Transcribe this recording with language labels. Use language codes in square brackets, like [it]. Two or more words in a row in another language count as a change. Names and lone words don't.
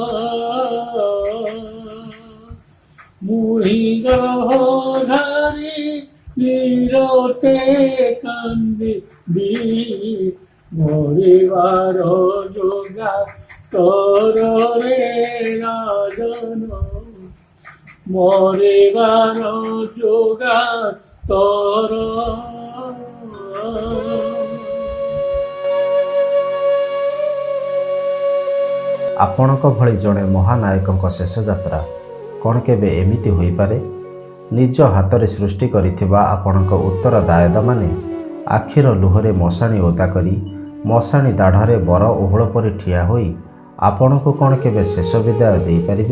[or] ମୁହି ଗର୍ଭଧାରୀ ନିରତେ କାନ୍ଦିବି, ମରିବାର ଯୋଗା ତରେ ରାଜନ, ମରିବାର ଯୋଗା ତର। ଆପଣଙ୍କ ଭଳି ଜଣେ ମହାନାୟକଙ୍କ ଶେଷ ଯାତ୍ରା କ'ଣ କେବେ ଏମିତି ହୋଇପାରେ? ନିଜ ହାତରେ ସୃଷ୍ଟି କରିଥିବା ଆପଣଙ୍କ ଉତ୍ତରଦାୟିତାମାନେ ଆଖିର ଲୁହରେ ମଶାଣି ଓଦା କରି ମଶାଣି ଦାଢ଼ରେ ବର ଓହଳ ପରି ଠିଆ ହୋଇ ଆପଣଙ୍କୁ କ'ଣ କେବେ ଶେଷ ବିଦାୟ ଦେଇପାରିବେ?